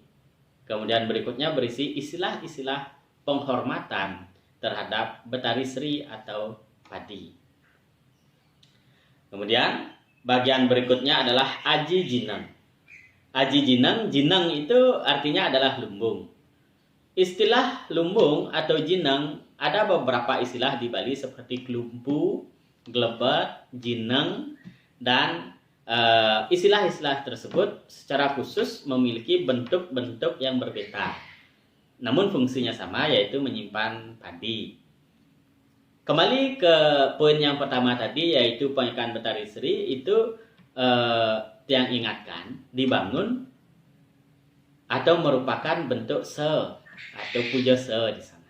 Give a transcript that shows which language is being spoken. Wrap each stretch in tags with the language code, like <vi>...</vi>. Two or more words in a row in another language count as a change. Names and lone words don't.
<id>Kemudian berikutnya berisi istilah-istilah penghormatan terhadap Betari Sri atau padi. Kemudian bagian berikutnya adalah Aji Jineng. Aji Jineng, Jineng itu artinya adalah lumbung. Istilah lumbung atau jineng ada beberapa istilah di Bali seperti kelumpu, glebet, jineng, dan istilah-istilah tersebut secara khusus memiliki bentuk-bentuk yang berbeda. Namun fungsinya sama, yaitu menyimpan padi. Kembali ke poin yang pertama tadi, yaitu pengekan Betari Sri, itu yang ingatkan dibangun atau merupakan bentuk se atau pujo se di sana.</id>